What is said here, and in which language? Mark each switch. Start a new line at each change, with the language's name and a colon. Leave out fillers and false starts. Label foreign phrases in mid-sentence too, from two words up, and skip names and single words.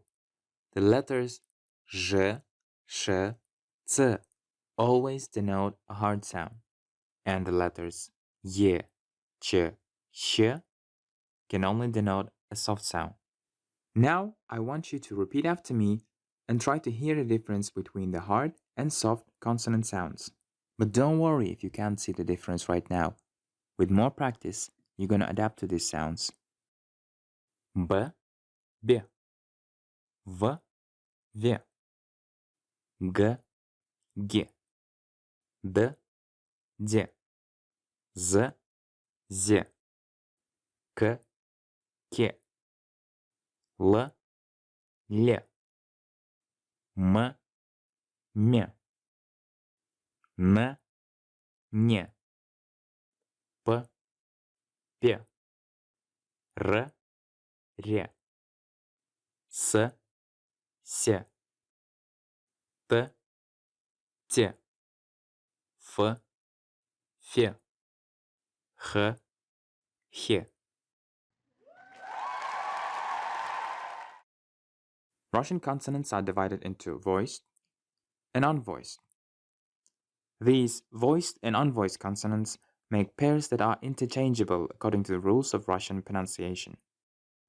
English: The letters zh, sh, ц always denote a hard sound, and the letters ye, ch, sh can only denote a soft sound. Now, I want you to repeat after me and try to hear the difference between the hard and soft consonant sounds. But don't worry if you can't see the difference right now. With more practice, you're gonna adapt to these sounds.
Russian: B, b. V, v. G, g. D, d. Z, z. K, k. L, л. М, м. Н, не. П, п. Р, ре. С, се. Т, те. Ф, фе. Х, хе.
English: Russian consonants are divided into voiced and unvoiced. These voiced and unvoiced consonants make pairs that are interchangeable according to the rules of Russian pronunciation.